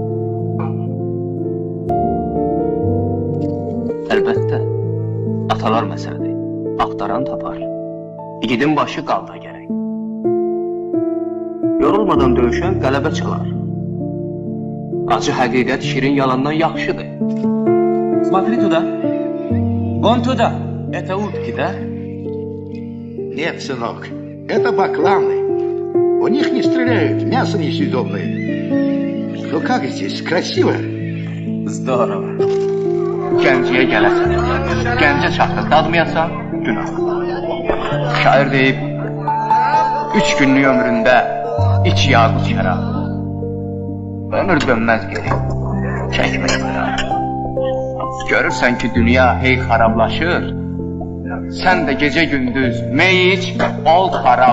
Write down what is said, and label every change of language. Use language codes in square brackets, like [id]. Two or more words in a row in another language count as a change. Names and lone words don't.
[az] əlbəttə, atalar məsələdir. Axtaran tapar. İgidin başı qalda gərək. Yorulmadan döyüşən qələbə çalar. Acı həqiqət şirin yalandan yaxşıdır. [ru] Смотри туда. Вон туда. Это утки, да? Нет, сынок, это бакланы. У них не стреляют, мясо несъедобное. Ну как здесь, красиво? Здорово. [az] Gənciyə gələsən, gəncə çatdıq, dadmayasan, günah. Şair deyib, 3 günlük ömründə iç yağız yara. Ömür dönməz geri, çəkmək yara. Görürsən ki, dünya hey xarablaşır, sən də gecə gündüz mey iç, ol xarab.